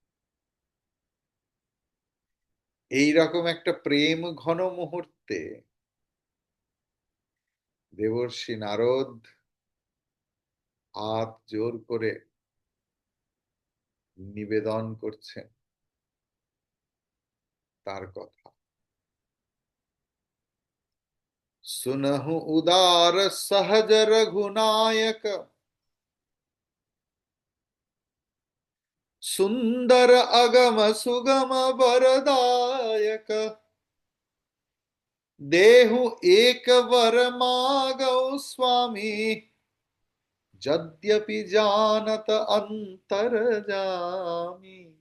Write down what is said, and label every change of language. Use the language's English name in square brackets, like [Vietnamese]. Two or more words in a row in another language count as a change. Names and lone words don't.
[Bangla] এইরকম একটা প্রেম ঘন মুহূর্তে দেবর্ষি নারদ হাত জোর করে নিবেদন করছেন তার কথা। [Awadhi] सुनहु उदार सहज रघुनायक, सुंदर अगम सुगम वरदायक। देहु एक वर मागौ स्वामी, यद्यपि जानत अंतर जामी।